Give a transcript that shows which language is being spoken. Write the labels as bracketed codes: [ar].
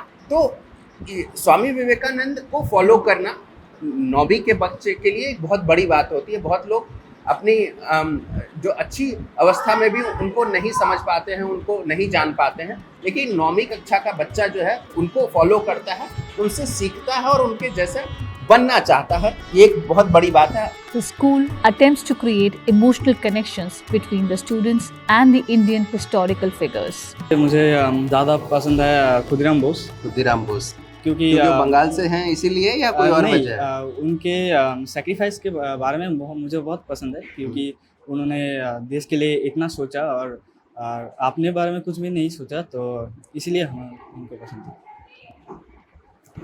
[hi] तो स्वामी विवेकानंद को फॉलो करना 9वीं के बच्चे के लिए एक बहुत बड़ी बात होती है। बहुत लोग अपनी जो अच्छी अवस्था में भी उनको नहीं समझ पाते हैं, उनको नहीं जान पाते हैं, लेकिन 9वीं कक्षा का बच्चा जो है उनको फॉलो करता है, उनसे सीखता है और उनके जैसे बनना चाहता है। ये एक बहुत बड़ी बात है। [en] The school attempts to create emotional connections between the students and the Indian historical figures. [hi] मुझे ज़्यादा पसंद है खुदीराम बोस। क्योंकि बंगाल से हैं इसीलिए, या कोई और वजह है? उनके सैक्रिफाइस के बारे में मुझे बहुत पसंद है, क्योंकि उन्होंने देश के लिए इतना सोचा और अपने बारे में कुछ भी नहीं सोचा, तो इसीलिए हमें उनको पसंद है।